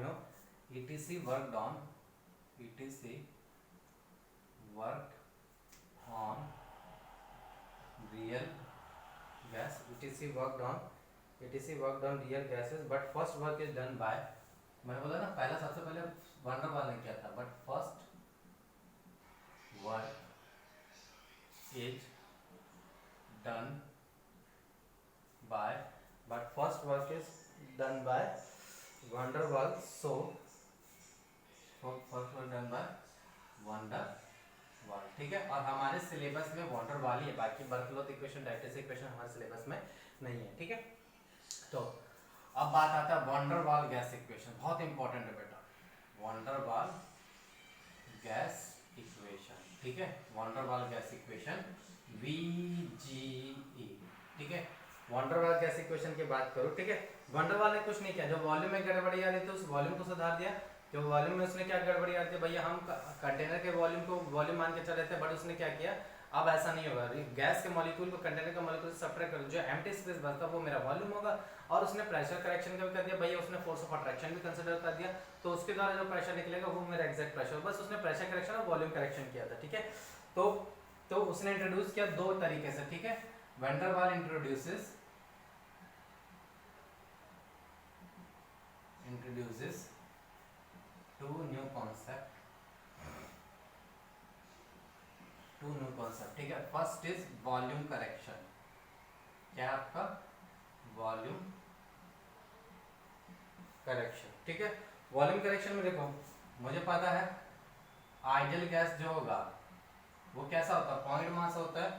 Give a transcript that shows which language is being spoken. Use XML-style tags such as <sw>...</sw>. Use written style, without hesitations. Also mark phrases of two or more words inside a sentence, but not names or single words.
<en>इनो ETC worked on real gas. ETC worked on real gases, but first work is done by,</en> <hi>मैंने बोला ना पहला सबसे पहले van der Waal ने किया था,</hi> <en>But first work is done by van der Waal. So first work done by van der Waal,</en> <hi>ठीक है. और हमारे सिलेबस में van der Waal ही है, बाकी बर्थलोथ इक्वेशन, डाइट्रिस इक्वेशन हमारे सिलेबस में नहीं है, ठीक है. तो अब बात आता है van der Waal</hi> <en>gas equation,</en> <hi>बहुत इंपॉर्टेंट है बेटा. van der Waal</hi> <en>gas equation,</en> <hi>ठीक है. van der Waal</hi> <en>gas equation VGE,</en> <hi>ठीक है. van der Waal</hi> <en>gas equation</en> <hi>की बात करो, ठीक है. van der Waal ने कुछ नहीं किया, जो वॉल्यूम में गड़बड़ी आ रही थी उस वॉल्यूम को सुधार दिया. जो वॉल्यूम में उसने क्या गड़बड़ी आ रही थी, भैया हम कंटेनर के वॉल्यूम को वॉल्यूम मान के चल रहे थे, बट उसने क्या किया, अब ऐसा नहीं होगा. गैस के मॉलिक्यूल को कंटेनर के मॉलिक्यूल से सब्ट्रैक्ट कर, जो</hi> <en>empty space</en> <hi>बचता वो मेरा वॉल्यूम होगा. और उसने</hi> <en>pressure correction</en> <hi>का भी कर दिया भैया, उसने</hi> <en>force of attraction</en> <hi>भी कंसीडर कर दिया, तो उसके द्वारा जो प्रेशर निकलेगा वो मेरा</hi> <en>exact pressure.</en> <hi>बस उसने</hi> <en>pressure correction</en> <hi>और</hi> <en>volume correction</en> <hi>किया था, ठीक है. तो उसने इंट्रोड्यूस किया दो तरीके से, ठीक है.</hi> <en>van der Waal introduces two new concept,</en> <hi>ठीक है.</hi> <en>First is volume correction.</en> <hi>क्या है आपका</hi> <en>volume correction,</en> <hi>ठीक है.</hi> <en>volume correction</en> <hi>में देखो, मुझे पता है</hi> <en>ideal gas</en> <hi>जो होगा वो कैसा होता है,</hi> <en>point mass</en> <hi>होता है.</hi>